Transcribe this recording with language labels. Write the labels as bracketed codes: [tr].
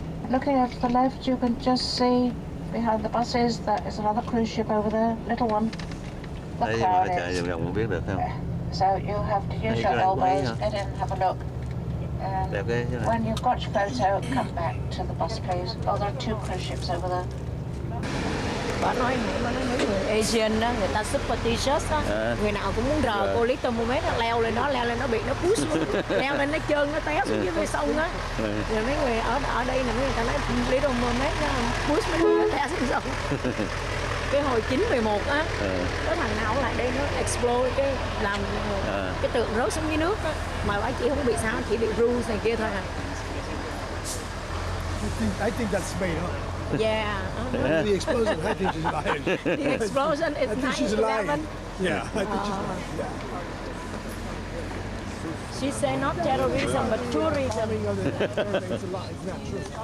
[en] Looking at the left, you can just see behind the buses that is another cruise ship over there, little one. The Crown is. So you have to use your elbows, get in, have a look. And when you've got your photo, come back to the bus, please. Oh, there are 2 cruise ships over there. [vi] Bà nói mấy người Asian đó, người ta super t-shirt đó, người nào cũng muốn rờ cô Little Mermaid, nó leo lên nó bị nó push xuống, leo lên nó trơn, nó té xuống dưới sông á. Rồi mấy người ở đây là mấy người ta nói Little Mermaid push mấy người nó té xuống sông. Cái hồi 9/11 á, có thằng nào lại đây nó explode cái làm cái tượng rớt xuống dưới nước á, mà bà chỉ không bị sao, chỉ bị bruise này kia thôi à. [en] I think that's made up. Yeah. The explosion, I think she's lying. The explosion is 9/11. Yeah, I think she's lying. Yeah. She said not terrorism, but tourism. It's a lie. It's not true.